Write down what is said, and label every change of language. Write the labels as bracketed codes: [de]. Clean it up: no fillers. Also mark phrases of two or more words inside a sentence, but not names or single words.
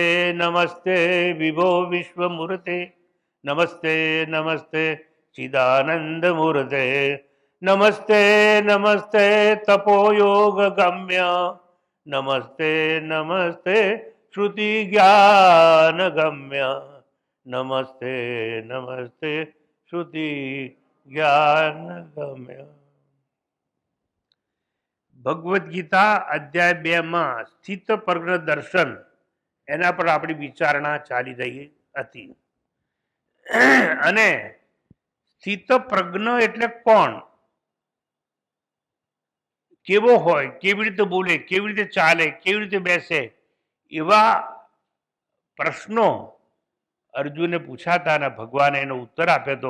[sa] नमस्ते विभो विश्वमूर्ते नमस्ते नमस्ते चिदानंद मूर्ते नमस्ते नमस्ते तपोयोग गम्य नमस्ते नमस्ते श्रुति ज्ञान गम्य नमस्ते नमस्ते श्रुति ज्ञान गम्य। [gu] ભગવદ્ ગીતા અધ્યાય 2 માં સ્થિત પ્રજ્ઞ દર્શન એના પર આપણી વિચારણા ચાલી રહી હતી અને સ્થિત પ્રજ્ઞ એટલે કોણ, કેવો હોય, કેવી રીતે બોલે, કેવી રીતે ચાલે, કેવી રીતે બેસે, એવા પ્રશ્નો અર્જુને પૂછાતા અને ભગવાને એનો ઉત્તર આપ્યો હતો.